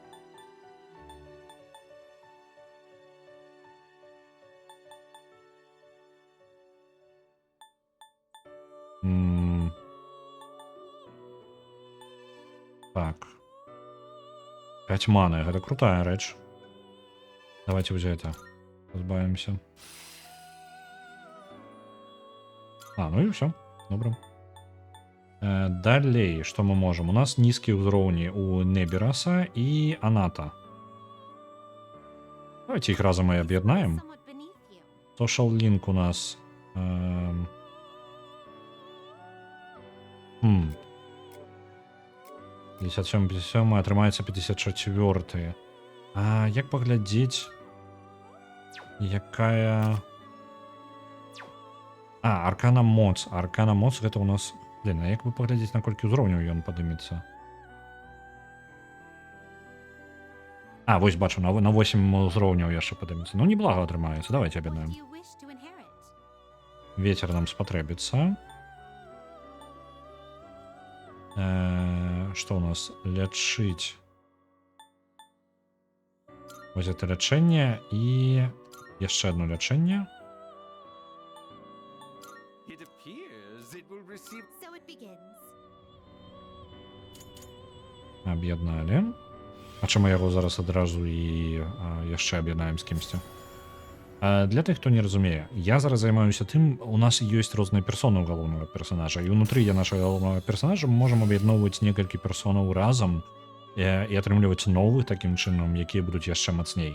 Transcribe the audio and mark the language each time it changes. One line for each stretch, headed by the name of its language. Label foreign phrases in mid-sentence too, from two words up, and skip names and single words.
Belarusian: Так. 5 маны, гэта крутая рэч.
Russian: Давайте уже это позбавимся. Ну и все. Добро. Далей, что мы можем? У нас низкие уровни у Небераса и Аната. Давайте их разом и объединаем.
English: Somewhat beneath you.
Belarusian: Social Link у нас... 57 атрымаецца 54. А як паглядзець, якая... Аркана Моц. Аркана Моц гэта у нас... Блин, а як вы паглядзець, наколькі ўзроўняў ён падымецца? Вось бачу, на 8 узроўняў яшчэ падымецца. Ну, неблага атрымаецца. Давайте
English: What
Belarusian: аб'яднаем.
English: do you wish to inherit?
Russian: Ветер нам спатрэбіцца. Что у нас?
Belarusian: Лячыць. Вось это лячэнне і яшчэ одно лячэнне.
English: So it begins.
Belarusian: Аб'ядналі. А чаму яго зараз адразу і яшчэ аб'яднаем з кімсьці? Для тых, хто не разумее, я зараз займаюся тым, у нас ёсць розныя персоны ў галоўнага персонажа, і ўнутры нашага галоўнага персонажа мы можам аб'ядноўваць некалькі персонаў разам і атрымліваць новых такім чынам, якія будуць яшчэ мацней.